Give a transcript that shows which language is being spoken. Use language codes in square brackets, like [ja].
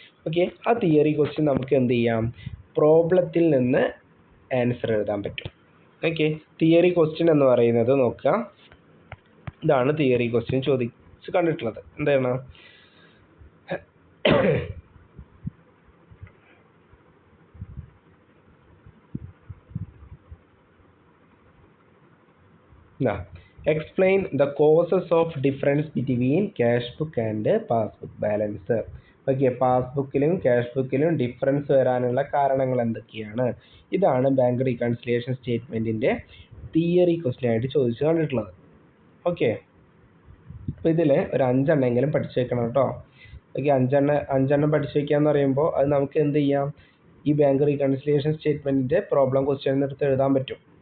[ml] Okay, ആ theory question നമുക്ക് എന്ത് ചെയ്യാം, പ്രോബ്ലത്തിൽ നിന്ന് ആൻസർ എഴുതാൻ പറ്റും. ഓക്കെ, തിയറി ക്വസ്റ്റ്യൻ എന്ന് പറയുന്നത് നോക്കുക, ഇതാണ് തിയറി ക്വസ്റ്റ്യൻ ചോദിച്ച് കണ്ടിട്ടുള്ളത്. [en] എന്താണ്, explain the causes of difference between cash book and passbook balance. [ml] Okay, പാസ്ബുക്കിലും cash ബുക്കിലും difference വരാനുള്ള കാരണങ്ങൾ എന്തൊക്കെയാണ്? ഇതാണ് ബാങ്ക് റീകൺസിലിയേഷൻ സ്റ്റേറ്റ്മെൻറ്റിൻ്റെ തിയറി ക്വസ്റ്റ്യൻ ആയിട്ട് ചോദിച്ചു കണ്ടിട്ടുള്ളത്. ഓക്കെ, അപ്പോൾ ഇതിൽ ഒരു 5 എണ്ണമെങ്കിലും പഠിച്ചു വെക്കണം കേട്ടോ. ഓക്കെ, 5 പഠിച്ചു വയ്ക്കുക എന്ന് പറയുമ്പോൾ അത് നമുക്ക് എന്ത് ചെയ്യാം, ഈ ബാങ്ക് റീകൺസിലിയേഷൻ സ്റ്റേറ്റ്മെൻറ്റിൻ്റെ പ്രോബ്ലം ക്വസ്റ്റ്യൻ എടുത്ത് എഴുതാൻ പറ്റും.